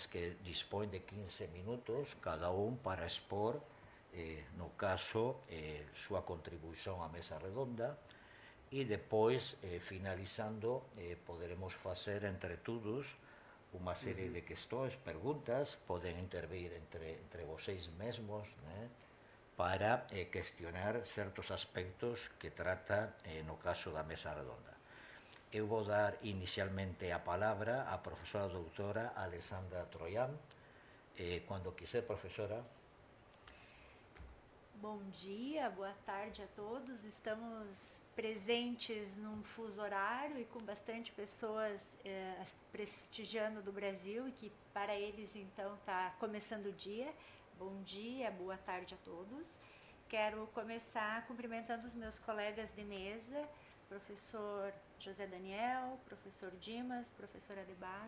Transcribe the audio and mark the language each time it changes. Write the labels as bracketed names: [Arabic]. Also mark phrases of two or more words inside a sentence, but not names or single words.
[Galician] que dispõen de 15 minutos cada un para expor, no caso, súa contribución á mesa redonda e depois, finalizando, poderemos facer entre todos unha serie de questões, perguntas, poden intervir entre vocês mesmos, né, para cuestionar certos aspectos que trata, no caso da mesa redonda. Eu vou dar inicialmente a palabra á profesora doutora Alessandra Troian. Cando quiser, profesora. [Portuguese] Bom dia, boa tarde a todos. Estamos presentes num fuso horário e com bastante pessoas prestigiando do Brasil e que para eles então está começando o dia. Bom dia, boa tarde a todos. Quero começar cumprimentando os meus colegas de mesa, professor José Daniel, professor Dimas, professor Adebaro.